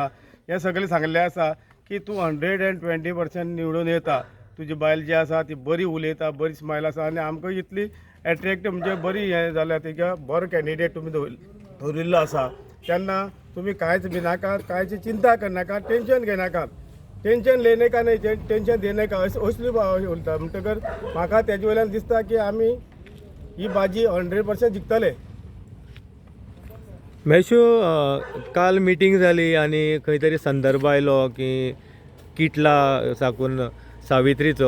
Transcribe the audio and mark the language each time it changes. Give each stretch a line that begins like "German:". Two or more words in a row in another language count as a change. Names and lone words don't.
Konkani: हें सगळें सांगलें आसा की तूं 120% निवडून येता. तुजी बायल जी आसा ती बरी उलयता, बरी स्मायल आसा आनी आमकां इतली एट्रॅक्टीव म्हणजे बरी हें जाल्या तिका बरो कॅन्डिडेट तुमी दवरिल्लो आसा. तेन्ना तुमी कांयच भिनाकात, कांयची चिंता करनाका, टेन्शन घेनाकात.
Hindi: टेन्शन लेने का नाही, टेन्शन देने का
Konkani: असली उलयता. म्हणटकर म्हाका तेजे वयल्यान दिसता की आमी ही बाजी 100% जिखतले. मेशो काल मिटींग जाली आनी खंय तरी संदर्भ आयलो की किटला साकून सावित्रीचो.